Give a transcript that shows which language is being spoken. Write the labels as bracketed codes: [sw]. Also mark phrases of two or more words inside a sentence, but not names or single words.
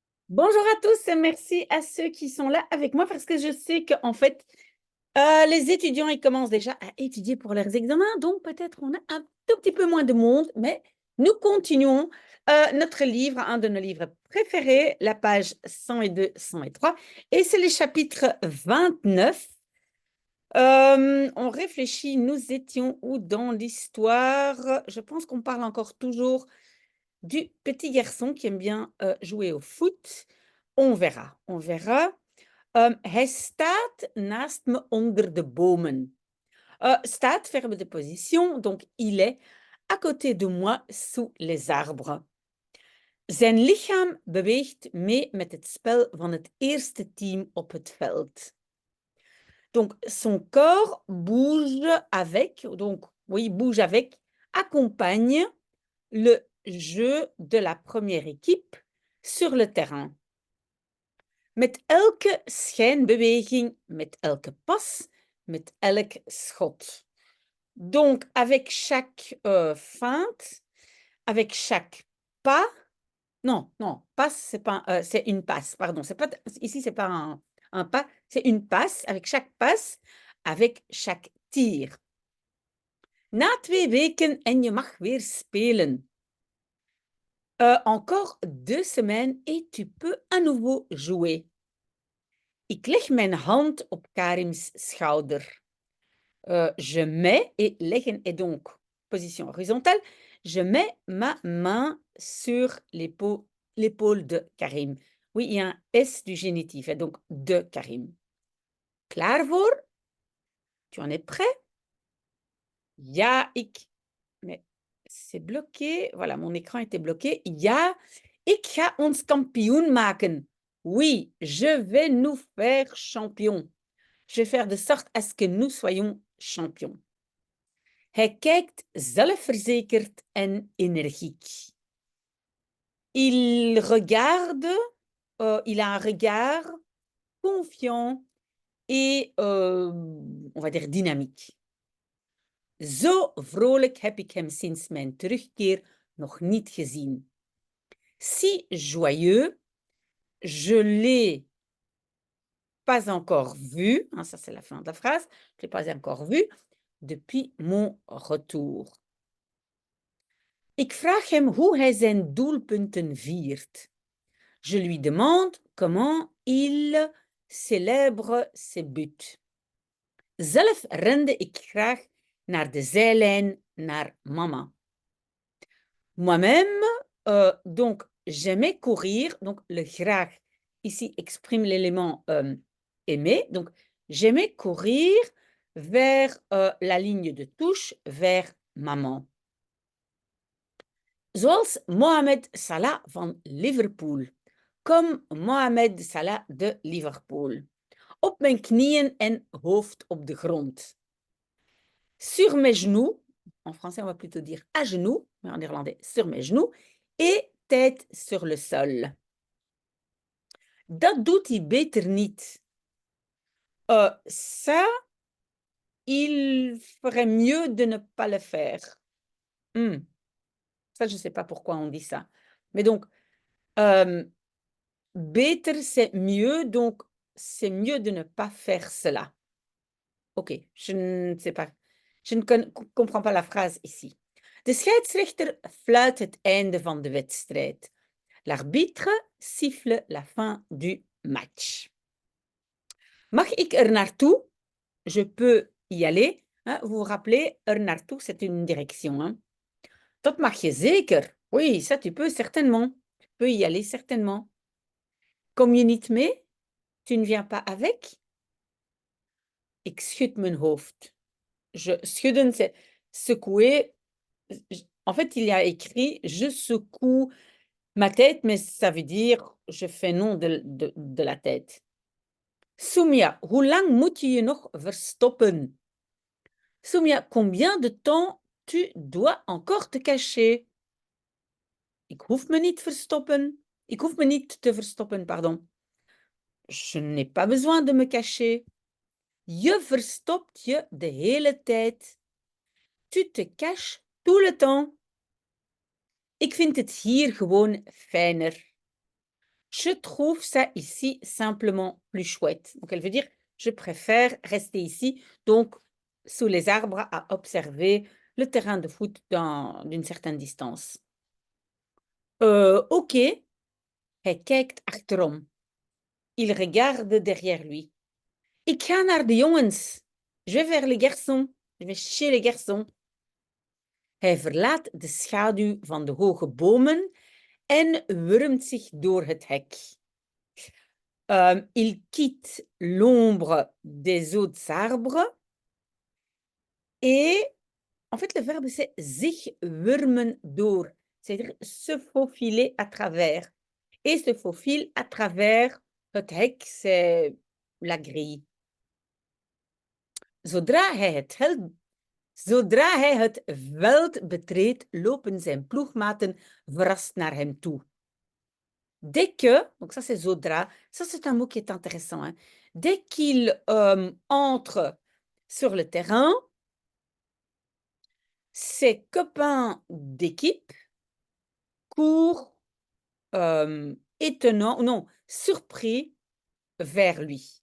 [fr] Bonjour à tous et merci à ceux qui sont là avec moi parce que je sais qu'en fait, les étudiants, ils commencent déjà à étudier pour leurs examens, donc peut-être on a un tout petit peu moins de monde, mais nous continuons notre livre, un de nos livres préférés, la page 102, 103, et c'est le chapitre 29. On réfléchit, nous étions où dans l'histoire? Je pense qu'on parle encore toujours du petit garçon qui aime bien jouer au foot. On verra, on verra. [nl] Hij staat naast me onder de bomen. Staat, [fr] verbe de position, donc il est à côté de moi sous les arbres. [nl] Zijn lichaam beweegt mee met het spel van het eerste team op het veld. [fr] Donc son corps bouge avec, donc oui, bouge avec, accompagne le jeu de la première équipe sur le terrain. [nl] Met elke schijnbeweging, met elke pas, met elk schot. [fr] Donc, avec chaque feinte, avec chaque pas, non, non, passe, c'est pas, c'est une passe, pardon. C'est pas, ici, c'est pas un pas, c'est une passe, avec chaque passe, avec chaque tir. [nl] Na 2 weken en je mag weer spelen. [fr] Encore 2 semaines et tu peux à nouveau jouer. [nl] Ik leg mijn hand op Karim's schouder. [fr] Je mets, et leggen est donc position horizontale, je mets ma main sur l'épaule de Karim. Oui, il y a un S du génitif, et donc de Karim. [nl] Klaar voor? [fr] Tu en es prêt? [nl] Ja, ik. [fr] Mais c'est bloqué. Voilà, mon écran était bloqué. [nl] Ja, ik ga ons kampioen maken. [fr] Oui, je vais nous faire champion. Je vais faire de sorte à ce que nous soyons champions. [nl] Hij kijkt zelfverzekerd en energiek. [fr] Il regarde, il a un regard confiant et, on va dire, dynamique. [nl] Zo vrolijk heb ik hem sinds mijn terugkeer nog niet gezien. [fr] Si joyeux, je l'ai pas encore vu, hein, ça c'est la fin de la phrase, je l'ai pas encore vu depuis mon retour. [nl] Ik vraag hem hoe hij zijn doelpunten viert. [fr] Je lui demande comment il célèbre ses buts. [nl] Zelf rende ik graag naar de zijlijn naar mama. [fr] Moi-même, donc j'aimais courir, donc le graag ici exprime l'élément aimer, donc j'aimais courir vers la ligne de touche, vers maman. [nl] Zoals Mohamed Salah van Liverpool. [fr] Comme Mohamed Salah de Liverpool. [nl] Op mijn knieën en hoofd op de grond. [fr] Sur mes genoux, en français on va plutôt dire à genoux, mais en néerlandais sur mes genoux, et tête sur le sol. [nl] Dat doet hij beter niet. [fr] Ça, il ferait mieux de ne pas le faire. Ça, je ne sais pas pourquoi on dit ça. Mais donc, beter, c'est mieux, donc c'est mieux de ne pas faire cela. Ok, je ne sais pas. Je ne comprends pas la phrase ici. [nl] De scheidsrechter fluit het einde van de wedstrijd. [fr] L'arbitre siffle la fin du match. [nl] Mag ik er naartoe? [fr] Je peux y aller. Hein? Vous vous rappelez, [nl] er naartoe, [fr] c'est une direction. Hein? [nl] Dat mag je zeker. [fr] Oui, ça tu peux certainement. Tu peux y aller certainement. [nl] Kom je niet mee? [fr] Tu ne viens pas avec? [nl] Ik schud mijn hoofd. Schudden, [fr] c'est secouer. En fait, il y a écrit je secoue ma tête, mais ça veut dire je fais non de la tête. [nl] Soumia, hoe lang moet je je nog verstoppen? Soumia, [fr] combien de temps tu dois encore te cacher? [nl] Ik hoef me niet verstoppen. Ik hoef me niet te verstoppen, [fr] pardon. Je n'ai pas besoin de me cacher. [nl] Je verstopt je de hele tijd. [fr] Tu te caches tout le temps. [nl] Ik vind het hier gewoon fijner. [fr] Je trouve ça ici simplement plus chouette. Donc, elle veut dire, je préfère rester ici, donc sous les arbres à observer le terrain de foot d'une certaine distance. [nl] Oké, hij kijkt achterom. [fr] Il regarde derrière lui. [nl] Ik ga naar de jongens. [fr] Je vais vers les garçons. Je vais chez les garçons. [nl] Hij verlaat de schaduw van de hoge bomen en wurmt zich door het hek. [fr] Il quitte l'ombre des autres arbres et en fait le verbe c'est [nl] zich wurmen door, [fr] c'est-à-dire se faufiler à travers. Et se faufile à travers [nl] het hek, [fr] c'est la grille. [nl] Zodra hij het veld betreedt, lopen zijn ploegmaten verrast naar hem toe. [fr] Dès que, donc ça c'est zodra, ça c'est un mot qui est intéressant. Hein. Dès qu'il entre sur le terrain, ses copains d'équipe courent étonnant, non, surpris vers lui.